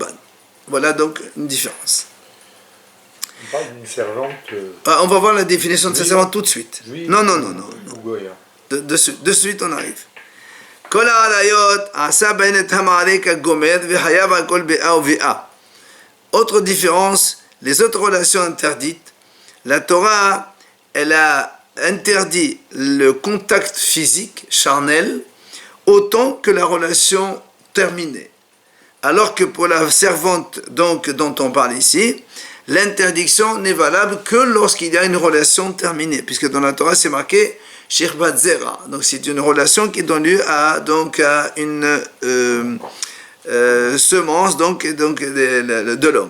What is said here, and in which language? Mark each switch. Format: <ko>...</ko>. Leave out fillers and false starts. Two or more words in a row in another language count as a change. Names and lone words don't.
<fr>Voilà donc une différence. On parle d'une servante... On va voir la définition de sa servante tout de suite. Non. De suite, on arrive.</fr> <he>כל העריות עשה בהן את המערה כגומר וחייב על כל ביאה וביאה.</he> <fr>Autre différence, les autres relations interdites, la Torah, elle a interdit le contact physique, charnel, autant que la relation terminée. Alors que pour la servante donc, dont on parle ici, l'interdiction n'est valable que lorsqu'il y a une relation terminée, puisque dans la Torah c'est marqué</fr> <he>שכבת זרע,</he> <fr>donc c'est une relation qui donne lieu à une semence donc de l'homme.</fr>